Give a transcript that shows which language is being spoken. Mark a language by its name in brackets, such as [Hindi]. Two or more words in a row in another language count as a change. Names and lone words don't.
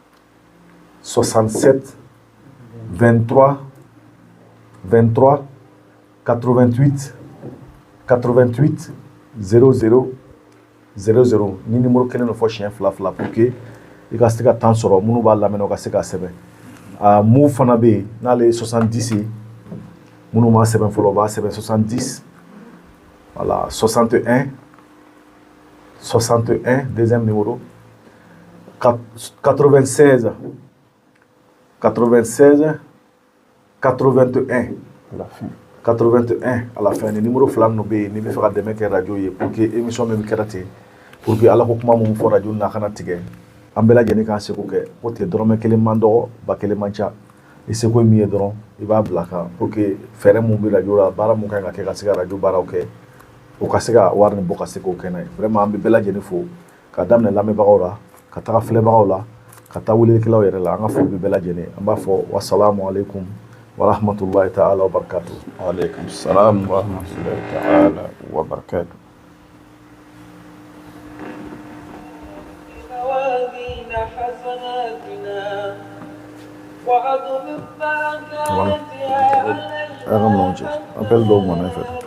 [Bambara] 23 88 00 00 ni numéro kelen dɔ fɔ siɲɛ fila pour que i ka se ka temps sɔrɔ minnu b'a lamɛn o ka se ka sɛbɛn mun fana bɛ yen n'ale ye 70 ye minnu m'a sɛbɛn fɔlɔ o b'a sɛbɛn 70 voilà 61 [French] deuxième numéro [Bambara] 96 81 81 [French] à la fin [Bambara] ni numéro fila ninnu bɛ yen ni bɛ fɛ ka dɛmɛ kɛ radio ye [French] pour que émission [Bambara] min kɛra ten [French] pour que [Bambara] ala ko kuma mun fɔ radio na kana tigɛ an bɛɛ lajɛlen k'an seko kɛ o tɛ dɔrɔmɛ kelen man dɔgɔ ba kelen man ca i seko ye min ye dɔrɔn i b'a bila kan [French] pour que [Bambara] fɛɛrɛ mun bɛ radio la baara mun kan ka kɛ ka se ka radio baaraw kɛ o ka se ka wari nin bɔ ka se k'o kɛ n'a ye vraiment an bɛ bɛɛ lajɛlen fo ka daminɛ lamɛnbagaw la ka taga filɛbagaw la ka taa welelikɛlaw yɛrɛ la an ka foli bɛ bɛɛ lajɛlen an b'a fɔ [Arabic] والسلام عليكم ورحمة الله تعالى وبركاته. وعليكم السلام ورحمة الله تعالى وبركاته. [French] Appelle donc mon effet.